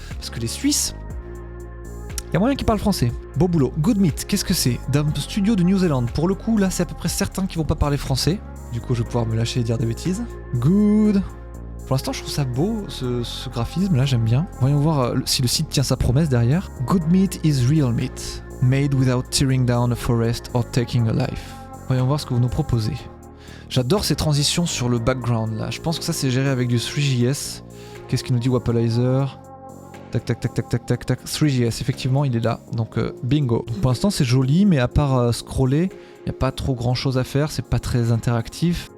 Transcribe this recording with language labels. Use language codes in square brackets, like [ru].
[fr] Parce que les Suisses, il y a moyen qu'ils parlent français. Beau boulot. Good Meat, qu'est-ce que c'est? D'un studio de New Zealand. Pour le coup, là, c'est à peu près certains qui vont pas parler français. Du coup, je vais pouvoir me lâcher et dire des bêtises. Good. Pour l'instant, je trouve ça beau, ce graphisme, là, j'aime bien. Voyons voir si le site tient sa promesse derrière. [en] Good meat is real meat, made without tearing down a forest or taking a life. [fr] Voyons voir ce que vous nous proposez. J'adore ces transitions sur le background, là. Je pense que ça, c'est géré avec du 3JS. Qu'est-ce qu'il nous dit, Wapalizer? Tac, tac, tac, tac, tac, tac, tac. 3JS, effectivement, il est là. Donc, bingo. Donc, pour l'instant, c'est joli, mais à part scroller, il n'y a pas trop grand chose à faire, c'est pas très interactif.